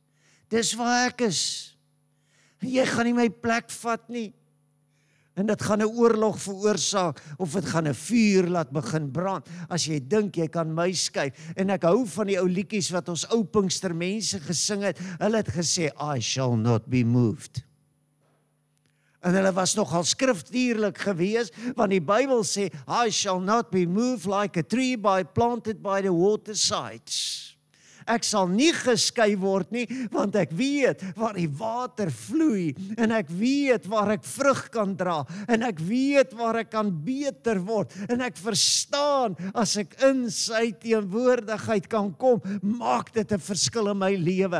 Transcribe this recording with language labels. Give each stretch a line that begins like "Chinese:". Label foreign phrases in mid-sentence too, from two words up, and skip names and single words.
Afrikaans: Dis waar ek is. Jy gaan nie my plek vat nie. En dit gaan 'n oorlog veroorsaak, of dit gaan 'n vuur laat begin brand, as jy dink jy kan my skuif. En ek hou van die ou liedjies wat ons ou Pinkstermense gesing het. Hulle het gesê,
English: I shall not be moved.
Afrikaans: En hulle was nogal skriftuurlik gewees, want die Bybel sê,
English: I shall not be moved like a tree planted by the watersides.
Afrikaans: Ek sal nie geskei word nie, want ek weet waar die water vloei, en ek weet waar ek vrug kan dra, en ek weet waar ek kan beter word, en ek verstaan, as ek in sy teenwoordigheid kan kom, maak dit 'n verskil in my lewe.